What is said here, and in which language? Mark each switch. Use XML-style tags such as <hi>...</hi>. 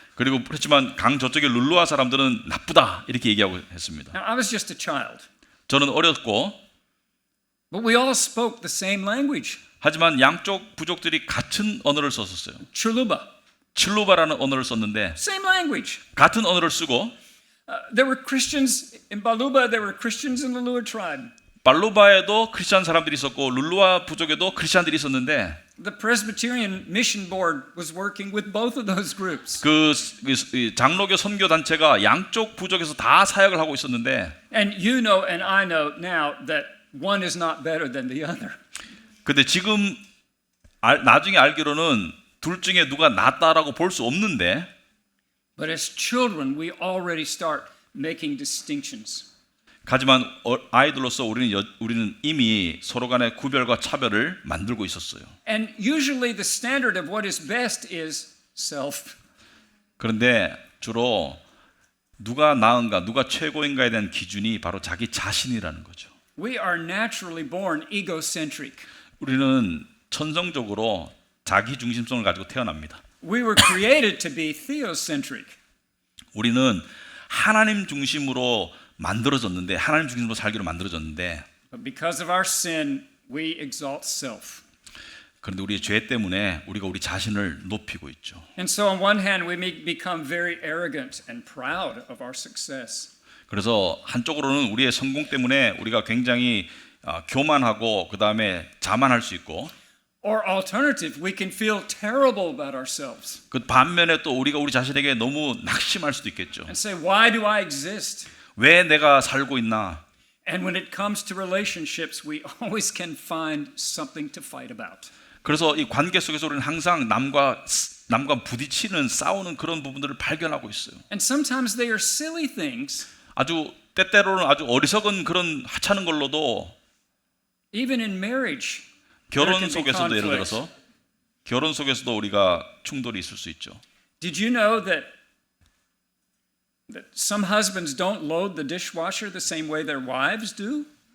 <ko>그리고 그렇지만 강 저쪽의 룰루아 사람들은 나쁘다 이렇게 얘기하고 했습니다.</ko> <en>Now, I was just a child.</en> <ko>저는 어렸고</ko> <en>But we all spoke the same language.</en> <ko>하지만 양쪽 부족들이 같은 언어를 썼었어요.</ko> <en>Chuluba.</en> <ko>칠루바라는 언어를 썼는데</ko> <en>Same language.</en> <ko>같은 언어를 쓰고</ko> <en>There were Christians in Baluba, there were Christians in the Lua tribe.</en> <ko>발루바에도 크리스찬 사람들이 있었고 룰루아 부족에도 크리스찬들이 있었는데</ko> <en>The Presbyterian Mission Board was working with both of those groups.</en> <ko>그 장로교 선교 단체가 양쪽 부족에서 다 사역을 하고 있었는데</ko> <en>And you know and I know now that one is not better than the other.</en> <ko>근데 지금 나중에 알기로는 둘 중에 누가 낫다라고 볼 수 없는데</ko> <en>But as children, we already start making distinctions.</en> <ko>하지만 아이들로서 우리는 이미 서로 간의 구별과 차별을 만들고 있었어요.</ko> <en>And usually the standard of what is best is self.</en> <ko>그런데 주로 누가 나은가, 누가 최고인가에 대한 기준이 바로 자기 자신이라는 거죠.</ko> <en>We are naturally born egocentric.</en> <ko>우리는 천성적으로 자기 중심성을 가지고 태어납니다.</ko> <en>We were created to be theocentric.</en> <ko>우리는 하나님 중심으로 만들어졌는데, 하나님 중심으로 살기로 만들어졌는데,</ko> <en>But because of our sin, we exalt self.</en> <ko>그런데 우리의 죄 때문에 우리가 우리 자신을 높이고 있죠.</ko> <en>And so on one hand, we may become very arrogant and proud of our success.</en> <ko>그래서 한쪽으로는 우리의 성공 때문에 우리가 굉장히 교만하고 그 다음에 자만할 수 있고,</ko> <en>Or alternative, we can feel terrible about ourselves</en> <ko>그 반면에 또 우리가 우리 자신에게 너무 낙심할 수도 있겠죠.</ko> <en>and say, why do I exist?</en> <ko>왜 내가 살고 있나?</ko> <en>And when it comes to relationships, we always can find something to fight about.</en> <ko>그래서 이 관계 속에서 우리는 항상 남과 부딪히는, 싸우는 그런 부분들을 발견하고 있어요.</ko> <en>And sometimes they are silly things.</en> <ko>아주 때때로는 아주 어리석은 그런 하찮은 걸로도</ko> <en>Even in marriage,</en> <ko>결혼 속에서도 예를 들어서 결혼 속에서도 우리가 충돌이 있을 수 있죠.</ko> <en>did you know that some husbands don't load the dishwasher the same way their wives do?</en>